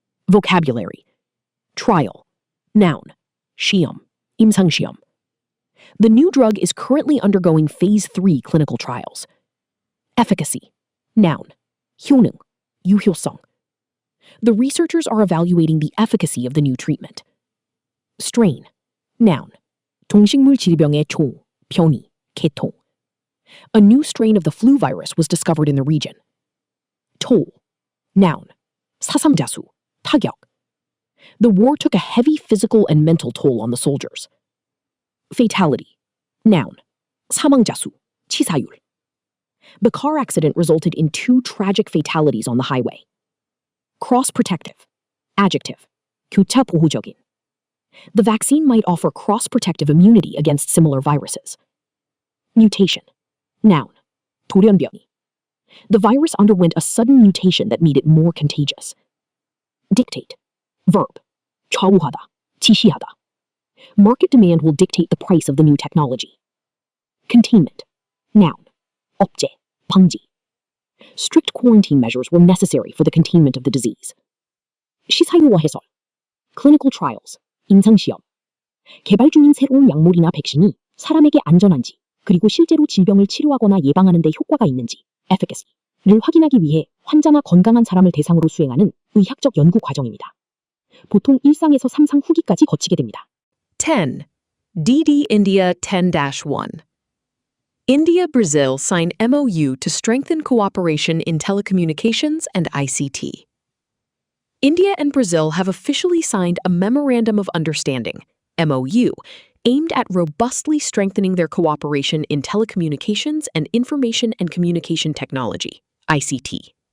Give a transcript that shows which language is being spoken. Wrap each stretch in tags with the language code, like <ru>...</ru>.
<en>Vocabulary. Trial. Noun.</en> <ko>시험. 임상시험.</ko> <en>The new drug is currently undergoing Phase 3 clinical trials. Efficacy. Noun.</en> <ko>효능. 유효성.</ko> <en>The researchers are evaluating the efficacy of the new treatment. Strain. Noun.</en> <ko>동식물 질병의 종, 변이, 계통.</ko> <en>A new strain of the flu virus was discovered in the region. Toll. Noun.</en> <ko>사상자수, 타격.</ko> <en>The war took a heavy physical and mental toll on the soldiers. Fatality. Noun.</en> <ko>사망자수, 치사율.</ko> <en>The car accident resulted in 2 tragic fatalities on the highway. Cross-protective. Adjective.</en> <ko>교차 보호적인.</ko> <en>The vaccine might offer cross-protective immunity against similar viruses. Mutation. Noun.</en> <ko>돌연변이.</ko> <en>The virus underwent a sudden mutation that made it more contagious. Dictate. Verb.</en> <ko>좌우하다, 지시하다.</ko> <en>Market demand will dictate the price of the new technology. Containment. Noun.</en> <ko>억제, 방지.</ko> <en>Strict quarantine measures were necessary for the containment of the disease.</en> <ko>시사용어 해설.</ko> <en>Clinical trials.</en> <ko>임상시험. 개발 중인 새로운 약물이나 백신이 사람에게 안전한지 그리고 실제로 질병을 치료하거나 예방하는 데 효과가 있는지 efficacy를 확인하기 위해 환자나 건강한 사람을 대상으로 수행하는 의학적 연구 과정입니다. 보통 1상에서 3상 후기까지 거치게 됩니다.</ko> <en>10. DD India 10-1. India-Brazil sign MOU to strengthen cooperation in telecommunications and ICT. India and Brazil have officially signed a Memorandum of Understanding, MOU, aimed at robustly strengthening their cooperation in telecommunications and information and communication technology, ICT.</en>